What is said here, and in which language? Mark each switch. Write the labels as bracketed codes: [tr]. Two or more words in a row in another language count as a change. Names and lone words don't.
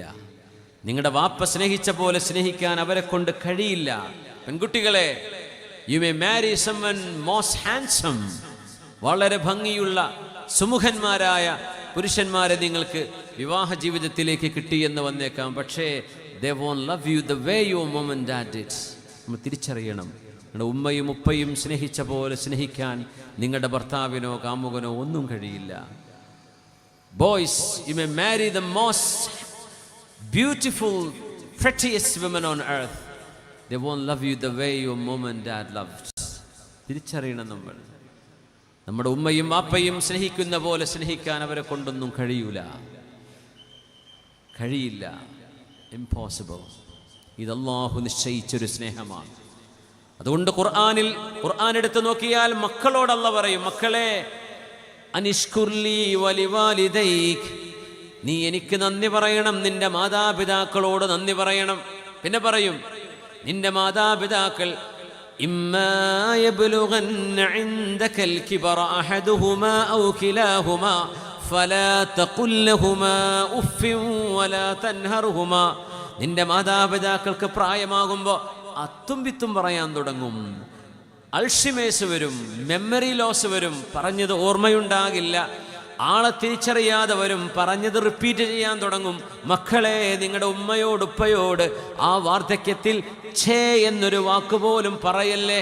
[ml] നിങ്ങളുടെ വാപ്പ സ്നേഹിച്ച പോലെ സ്നേഹിക്കാൻ അവരെ കൊണ്ട് കഴിയില്ല. പെൺകുട്ടികളെ, [en] you may marry someone most handsome. [ml] വളരെ ഭംഗിയുള്ള സുമുഖന്മാരായ പുരുഷന്മാരെ നിങ്ങൾക്ക് വിവാഹ ജീവിതത്തിലേക്ക് കിട്ടിയെന്ന് വന്നേക്കാം. [en] പക്ഷേ they won't love you the way your mom and dad did. [ml] നമ്മൾ തിരിച്ചറിയണം, നിങ്ങളുടെ ഉമ്മയും ഉപ്പയും സ്നേഹിച്ച പോലെ സ്നേഹിക്കാൻ നിങ്ങളുടെ ഭർത്താവിനോ കാമുകനോ ഒന്നും കഴിയില്ല. ബോയ്സ്, [en] you may marry the most beautiful, prettiest women on earth. They won't love you the way your mom and dad loved. [ml] തിരിച്ചറിയണം നമ്മൾ. നമ്മുടെ ഉമ്മയും വാപ്പയും സ്നേഹിക്കുന്ന പോലെ സ്നേഹിക്കാൻ അവരെ കൊണ്ടൊന്നും കഴിയില്ല. ഇംപോസിബിൾ. ഇത് അല്ലാഹു നിശ്ചയിച്ചൊരു സ്നേഹമാണ്. അതുകൊണ്ട് ഖുർആൻ എടുത്ത് നോക്കിയാൽ മക്കളോട് അല്ലാഹു പറയും, മക്കളെ, [ar] أن اشكر لي ولوالديك, [ml] നീ എനിക്ക് നന്ദി പറയണം, നിന്റെ മാതാപിതാക്കളോട് നന്ദി പറയണം. പിന്നെ പറയും, നിന്റെ മാതാപിതാക്കൾ [ar] إما يبلغن عندك الكبر أحدهما أو كلاهما فلا تقل لهما أف ولا تنهرهما. [ml] നിന്റെ മാതാപിതാക്കൾക്ക് പ്രായമാകുമ്പോൾ അത്തും വിത്തും പറയാൻ തുടങ്ങും. അൾഷിമേഴ്സ് വരും, [en] memory loss [ml] വരും, പറഞ്ഞത് ഓർമ്മയുണ്ടാകില്ല, ആളെ തിരിച്ചറിയാതെ വരും, പറഞ്ഞത് റിപ്പീറ്റ് ചെയ്യാൻ തുടങ്ങും. മക്കളെ, നിങ്ങളുടെ ഉമ്മയോട് ഉപ്പയോട് ആ വാർദ്ധക്യത്തിൽ ഛേ എന്നൊരു വാക്കുപോലും പറയല്ലേ.